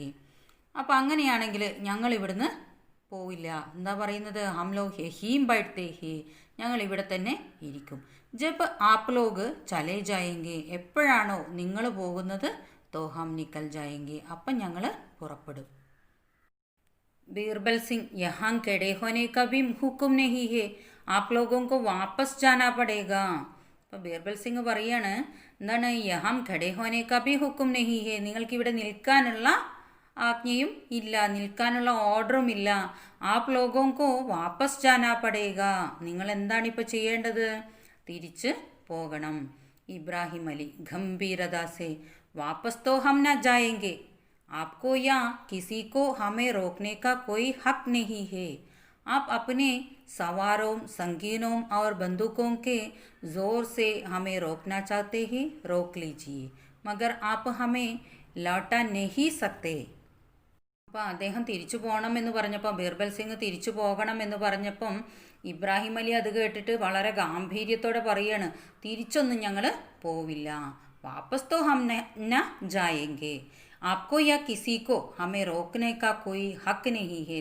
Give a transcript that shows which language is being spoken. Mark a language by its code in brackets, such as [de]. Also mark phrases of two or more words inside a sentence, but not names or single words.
[ml] അപ്പം അങ്ങനെയാണെങ്കിൽ ഞങ്ങൾ ഇവിടുന്ന് പോവില്ല. എന്താ പറയുന്നത്? [hi] हम लोग यहीं बैठते हैं, [ml] ഞങ്ങൾ ഇവിടെ തന്നെ ഇരിക്കും. [hi] जब आप लोग चले जाएँगे, [ml] എപ്പോഴാണോ നിങ്ങൾ പോകുന്നത്, [hi] तो हम निकल जाएँगे, [ml] അപ്പം ഞങ്ങൾ പുറപ്പെടും. [hi] बीरबल सिंह यहाँ खड़े होने का भी हुक्म नहीं है, आप लोगों को वापस जाना पड़ेगा. [ml] അപ്പോൾ ബീർബൽ സിംഗ് പറയാണ്, എന്താണ്? [hi] यहाँ खड़े होने का भी हुक्म नहीं है, [ml] നിങ്ങൾക്ക് ഇവിടെ നിൽക്കാനുള്ള ആജ്ഞയും ഇല്ല, നിൽക്കാനുള്ള ഓർഡറും ഇല്ല. [hi] आप लोगों को वापस जाना पड़ेगा. [ml] നിങ്ങൾ എന്താണ് ഇപ്പോൾ ചെയ്യേണ്ടത്? തിരിച്ച് പോകണം. [hi] इब्राहिम अली गंभीरता से वापस तो हम न जाएँगे. आपको या किसी को हमें रोकने का कोई हक नहीं है. आप अपने सवारों, संगीनों और बंदूकों के जोर से हमें रोकना चाहते हैं, रोक लीजिए, मगर आप हमें लौटा नहीं सकते. [ml] അപ്പോൾ അദ്ദേഹം തിരിച്ചു പോകണമെന്ന് പറഞ്ഞപ്പോൾ, ബീർബൽ സിംഗ് തിരിച്ചു പോകണമെന്ന് പറഞ്ഞപ്പം ഇബ്രാഹിം അലി അത് കേട്ടിട്ട് വളരെ ഗാംഭീര്യത്തോടെ പറയാണ്, തിരിച്ചൊന്നും ഞങ്ങൾ പോവില്ല. [hi] वापस तो हम न जाएँगे. आपको या किसी को हमें रोकने का कोई हक़ नहीं है.